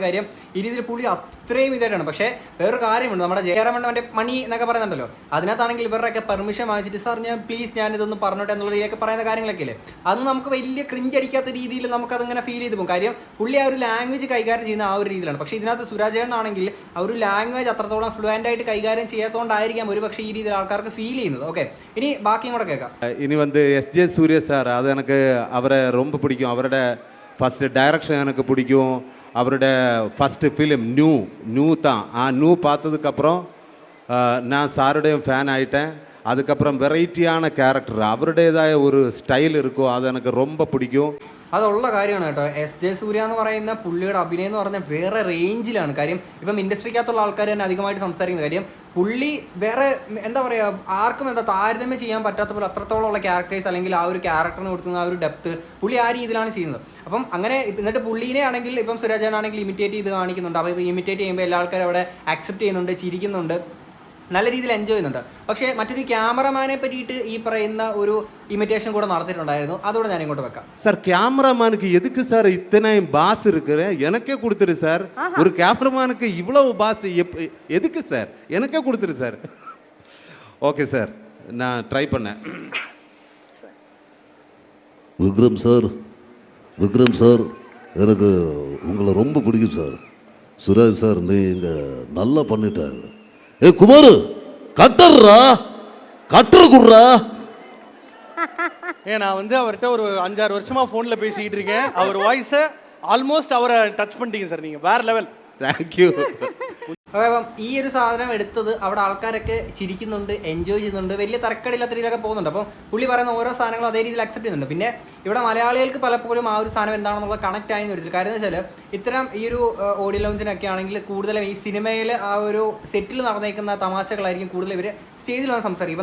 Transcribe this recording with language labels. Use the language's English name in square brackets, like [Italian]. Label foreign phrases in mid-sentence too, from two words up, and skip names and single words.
[Malayalam] കാര്യം ഈ രീതിയിൽ പുള്ളി അത്രയും ഇതായിട്ടാണ്. പക്ഷേ വേറൊരു കാര്യമുണ്ട്, നമ്മുടെ ജയറാമൻ്റെ മണി എന്നൊക്കെ പറയുന്നുണ്ടല്ലോ, അതിനകത്താണെങ്കിൽ ഇവരുടെയൊക്കെ പെർമിഷൻ വാങ്ങിച്ചിട്ട് സാർ ഞാൻ ഇതൊന്ന് പറഞ്ഞോട്ടെ എന്നുള്ള രീതിയിലൊക്കെ പറയുന്ന കാര്യങ്ങളൊക്കെ ഇല്ലേ, അത് നമുക്ക് വലിയ ക്രിഞ്ച് അടിക്കാത്ത രീതിയിൽ നമുക്കതിങ്ങനെ ഫീൽ ചെയ്ത് പോകും. കാര്യം പുള്ളി ആ ഒരു ലാംഗ്വേജ് കൈകാര്യം ചെയ്യുന്ന ആ ഒരു രീതിയിലാണ്. പക്ഷേ ഇതിനകത്ത് സുരാജേണ്ണാണെങ്കിൽ ആ ഒരു ലാംഗ്വേജ് അത്രത്തോളം ഫ്ലുവൻ്റ് ആയിട്ട് കൈകാര്യം ചെയ്യാത്തതുകൊണ്ടായിരിക്കാം ഒരു പക്ഷേ ഈ രീതിയിൽ ആൾക്കാർക്ക് ഫീൽ ചെയ്യുന്നത്. ഓക്കെ, ഇനി ബാക്കിയും കൂടെ കേൾക്കാം. [Tamil] ഇനി வந்து எஸ்ஜே சூர்யா சார், அது எனக்கு அவரை ரொம்ப பிடிக்கும். அவரோட ஃபஸ்ட்டு டைரக்ஷன் எனக்கு பிடிக்கும். அவரோட ஃபஸ்ட்டு ஃபிலிம் நியூ தான். நியூ பார்த்ததுக்கப்புறம் நான் சாருடையும் ஃபேன் ஆகிட்டேன். அதுக்கப்புறம் வெரைட்டியான கேரக்டர், அவருடையதாய ஒரு ஸ்டைல் இருக்கும், அது எனக்கு ரொம்ப பிடிக்கும். [Malayalam] അതുള്ള കാര്യമാണ് കേട്ടോ. എസ്.ജെ. സൂര്യ എന്ന് പറയുന്ന പുള്ളിയുടെ അഭിനയം എന്ന് പറഞ്ഞാൽ വേറെ റേഞ്ചിലാണ്. കാര്യം ഇപ്പം ഇൻഡസ്ട്രിക്കകത്തുള്ള ആൾക്കാർ തന്നെ അധികമായിട്ട് സംസാരിക്കുന്ന കാര്യം പുള്ളി വേറെ എന്താ പറയുക, ആർക്കും താരതമ്യം ചെയ്യാൻ പറ്റാത്ത പോലെ അത്രത്തോളമുള്ള ക്യാരക്ടേഴ്സ് അല്ലെങ്കിൽ ആ ഒരു ക്യാരക്ടറിന് കൊടുക്കുന്ന ആ ഒരു ഡെപ്ത് പുള്ളി ആ രീതിയിലാണ് ചെയ്യുന്നത്. അപ്പം അങ്ങനെ എന്നിട്ട് പുള്ളീനെ ആണെങ്കിൽ ഇപ്പം സുരാജാനാണെങ്കിൽ ഇമിറ്റേറ്റ് ചെയ്ത് കാണിക്കുന്നുണ്ട്. അപ്പോൾ ഇപ്പോൾ ഇമിറ്റേറ്റ് ചെയ്യുമ്പോൾ എല്ലാ ആൾക്കാരും അവിടെ ആക്സെപ്റ്റ് ചെയ്യുന്നുണ്ട്, ചിരിക്കുന്നുണ്ട്, നല്ല രീതിയിൽ എൻജോയ് ചെയ്യുന്നുണ്ട്. പക്ഷേ മറ്റൊരു ക്യാമറമാനെ പറ്റിയിട്ട് ഈ പറയുന്ന ഒരു ഇമിറ്റേഷൻ കൂടെ നടത്തിയിട്ടുണ്ടായിരുന്നു. അതോടെ ഞാൻ ഇങ്ങോട്ട് വെക്കാം. [Tamil] சார் கேமராமேனுக்கு எதுக்கு சார் இத்தனை பாஸ் இருக்கிற எனக்கே கொடுத்துரு சார். ஒரு கேமராமேனுக்கு இவ்வளவு பாஸ் எதுக்கு சார்? எனக்கே கொடுத்துரு சார். ஓகே சார், நான் ட்ரை பண்ணேன். விக்ரம் சார் எனக்கு உங்களை ரொம்ப பிடிக்கும் சார். சுராஜ் சார் நீங்கள் நல்லா பண்ணிட்டாரு. குமார் கட்டர்ரா, கட்டர் குடுறா. நான் வந்து அவர்கிட்ட ஒரு 5-6 வருஷமா ஃபோன்ல பேசிக்கிட்டு இருக்கேன். அவர் வாய்ஸை ஆல்மோஸ்ட் அவரை டச் பண்ணிட்டீங்க சார். நீங்கள் வேற ലെവൽ. தேங்க்யூ. [Malayalam] അപ്പം ഈ ഒരു സാധനം എടുത്തത് അവിടെ ആൾക്കാരൊക്കെ ചിരിക്കുന്നുണ്ട്, എൻജോയ് ചെയ്യുന്നുണ്ട്, വലിയ തരക്കടില്ലാത്ത രീതിയിലൊക്കെ പോകുന്നുണ്ട്. അപ്പം പുള്ളി പറയുന്ന ഓരോ സാധനങ്ങളും അതേ രീതിയിൽ അക്സെപ്റ്റ് ചെയ്യുന്നുണ്ട്. പിന്നെ ഇവിടെ മലയാളികൾക്ക് പലപ്പോഴും ആ ഒരു സാധനം എന്താണെന്നുള്ള കണക്ട് ആയെന്ന് വരത്തില്ല. കാര്യം എന്ന് വെച്ചാൽ ഇത്തരം ഈ ഒരു ഓഡിയോ ലോഞ്ചിനൊക്കെ ആണെങ്കിൽ കൂടുതലും ഈ സിനിമയിൽ ആ ഒരു സെറ്റിൽ നടന്നേക്കുന്ന തമാശകളായിരിക്കും കൂടുതൽ ഇവർ സ്റ്റേജിൽ വന്ന് സംസാരിക്കും.